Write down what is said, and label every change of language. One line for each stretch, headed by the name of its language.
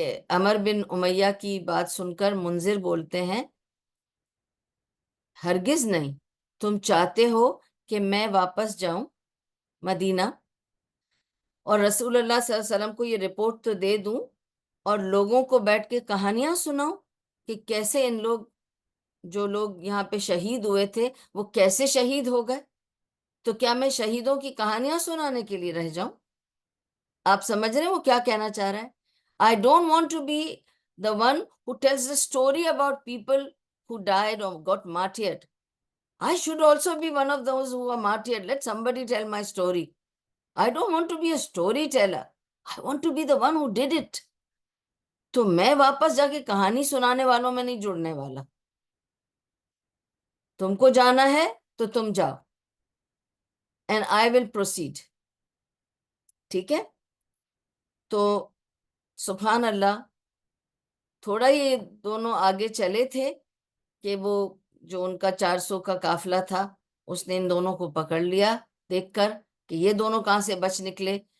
Urdu: عمر بن امیہ کی بات سن کر منذر بولتے ہیں، ہرگز نہیں، تم چاہتے ہو کہ میں واپس جاؤں مدینہ اور رسول اللہ صلی اللہ علیہ وسلم کو یہ رپورٹ تو دے دوں، اور لوگوں کو بیٹھ کے کہانیاں سناؤں کہ کیسے ان لوگ، جو لوگ یہاں پہ شہید ہوئے تھے، وہ کیسے شہید ہو گئے. تو کیا میں شہیدوں کی کہانیاں سنانے کے لیے رہ جاؤں؟ آپ سمجھ رہے ہیں وہ کیا کہنا چاہ رہا ہے؟
English: I don't want to be the one who tells the story about people who died or got martyred. I should also be one of those who are martyred. Let somebody tell my story. I don't want to be a storyteller. I want to be the one who did it.
Urdu: تو میں واپس جا کے کہانی سنانے والوں میں نہیں جڑنے والا. تم کو جانا ہے تو تم جاؤ.
English: And I will proceed.
Urdu: ٹھیک ہے؟ تو سبحان اللہ، تھوڑا یہ دونوں آگے چلے تھے کہ وہ جو ان کا 400 کا قافلہ تھا، اس نے ان دونوں کو پکڑ لیا دیکھ کر کہ یہ دونوں کہاں سے بچ نکلے.